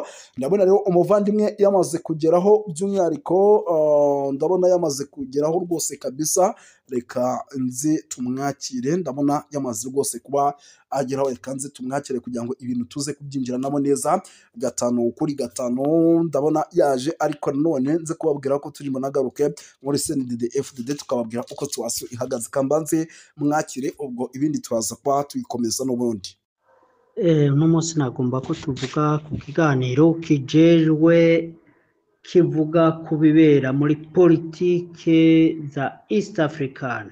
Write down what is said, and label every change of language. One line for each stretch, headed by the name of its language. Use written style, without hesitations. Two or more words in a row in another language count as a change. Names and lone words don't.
Kinyarwanda: Ndabona rero umuvandimwe yamaze kugeraho by'umwihariko ndabona yamaze kugeraho rwose kabisa. Reka nzi tumwakire, ndabona yamaze rwose kuba ageraho. Reka nzi tumwakire kugira ngo ibintu tuze kubyinjira namo neza gatanu kuri gatanu. Ndabona yaje ariko none nze kubabwira ko turimo nagaruke muri CNDD-FDD tukababwira uko situation ihagaze. Kambanze mwakire ubwo ibindi turaza kwa tuyikomeza n'ubundi. Uno munsi nagomba ko tuvuga ku kiganiro kijejwe kivuga ku bibera muri politike za East African.